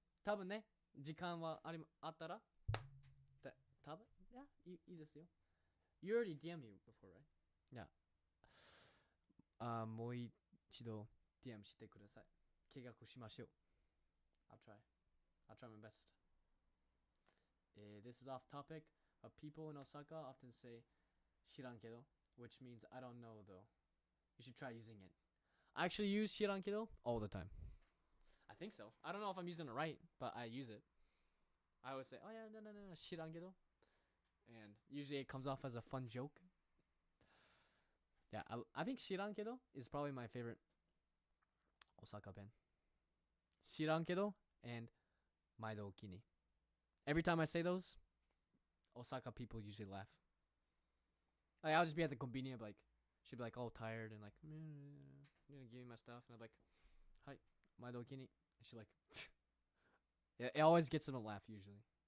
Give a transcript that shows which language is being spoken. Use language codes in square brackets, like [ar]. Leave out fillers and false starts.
[ja] 多分ね、時間はあったら。多分、yeah, いいですよ。 [en] You already DM me before, right? Yeah. [ja] もう一度 DM してください。計画しましょう。 [en] I'll try my best. This is off topic. People in Osaka often say 知らんけど, which means I don't know though. You should try using it. I actually use 知らんけど all the time. I think so. I don't know if I'm using it right, but I use it. I always say, oh yeah, no, 知らんけど. And usually it comes off as a fun joke. Yeah, I think 知らんけど is probably my favorite Osaka pen. [ja] 知らんけど and 毎度おきに. [en] Every time I say those, Osaka people usually laugh. Like, I'll just be at the convenience, like, she'd be like all tired and like, give me my stuff, and I'm like, Hi, my dokini. She like, yeah, it always gets them to laugh usually.